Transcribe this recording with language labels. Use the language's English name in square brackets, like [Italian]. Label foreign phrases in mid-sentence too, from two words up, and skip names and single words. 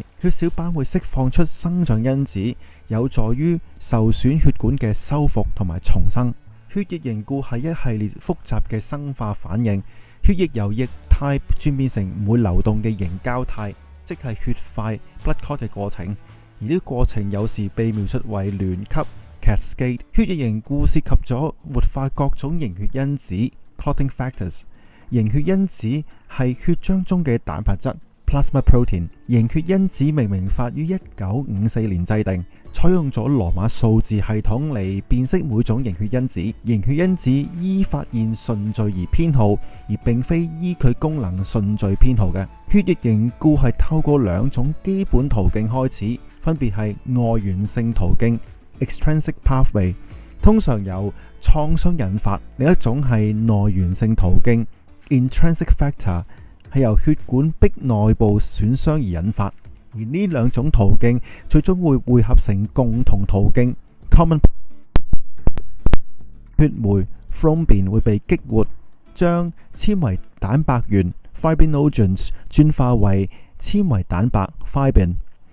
[Cantonese] 血小板會釋放出生長因子，有助於受損血管嘅修復同埋重生。血液凝固係一系列複雜嘅生化反應，血液由液態轉變成唔會流動嘅凝膠態，即係血塊 [English] blood clot [Cantonese] 嘅過程。而呢個過程有時被描述為聯級 cascade。血液凝固涉及咗活化各種凝血因子 [English] clotting factors。 [Cantonese] 凝血因子係血漿中嘅蛋白質 [English] plasma protein。 [Cantonese] 凝血因子命名法於1954年制定，採用咗羅馬數字系統嚟辨識每種凝血因子。凝血因子依發現順序而編號，而並非依佢功能順序編號嘅。血液凝固係透過兩種基本途徑開始，分別係外源性途徑 [English] extrinsic pathway， [Cantonese] 通常由創傷引發；另一種係內源性途徑 [English] intrinsic factor， [Cantonese] 係由血管壁內部損傷而引發。而呢兩種途徑最終會匯合成共同途徑 common。血酶 thrombin 會被激活，將纖維蛋白原 fibrinogens 轉化為纖維蛋白 fibrin。